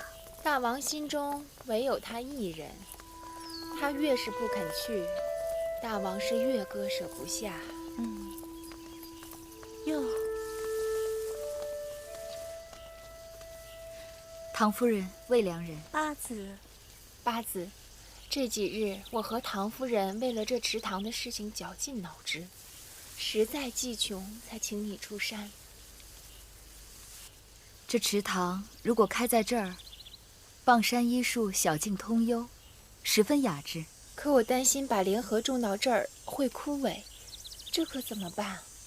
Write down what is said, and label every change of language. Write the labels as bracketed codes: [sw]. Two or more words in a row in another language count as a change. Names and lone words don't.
[zh] 大王心中唯有他一人，他越是不肯去，大王是越割舍不下。哟，唐夫人、魏良人、八子，这几日我和唐夫人为了这池塘的事情绞盡腦汁，實在技窮，才請你出山。這池塘如果開在這兒，傍山依樹，小徑通幽，十分雅致。可我擔心把蓮荷種到這兒會枯萎，這可怎麼辦？